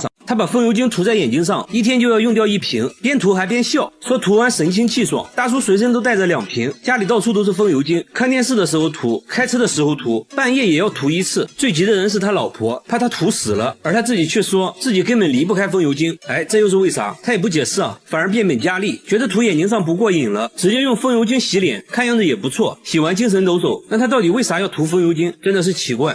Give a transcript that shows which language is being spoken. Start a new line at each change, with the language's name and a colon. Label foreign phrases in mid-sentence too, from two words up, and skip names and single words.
Chinese: 他把風油精塗在眼睛上，一天就要用掉1瓶，邊塗還邊笑，說塗完神清氣爽。大叔隨身都帶着2瓶，家裡到處都是風油精，看電視的時候塗，開車的時候塗，半夜也要塗1次。最急的人是他老婆，怕他塗死了，而他自己卻說自己根本離不開風油精。哎，這又是為啥？他也不解釋啊，反而變本加厲，覺得塗眼睛上不過癮了，直接用風油精洗臉，看樣子也不錯，洗完精神抖擻。那他到底為啥要塗風油精？真的是奇怪。